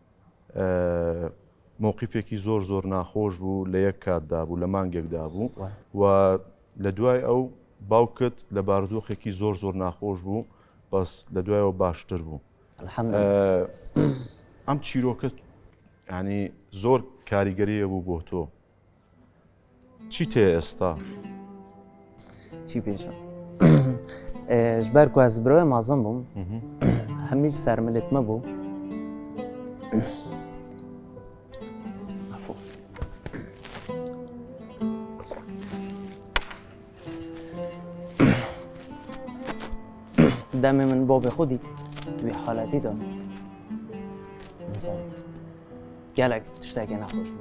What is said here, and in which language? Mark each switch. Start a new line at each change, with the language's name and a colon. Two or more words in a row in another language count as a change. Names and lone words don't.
Central Kurdish: مووقیفێکی زۆر ناخۆش بوو لە یەک کاتدا بوو لە مانگێکدا بوو و لە دوای ئەو باوکت لە بارودۆخێکی زۆر ناخۆش بوو بەس لە دوایەوە باشتر بوو ئەم چیرۆکە ینی زۆر کاریگەریە بوو بۆ تۆ چی تێ ئێستا؟ چی پێشە؟
Kurdish: ji ber ku ez birayê mezin bûm hemî sermilet me bû demê min bavê xwe dît wî haletî de gelek tiştekê nexweş bû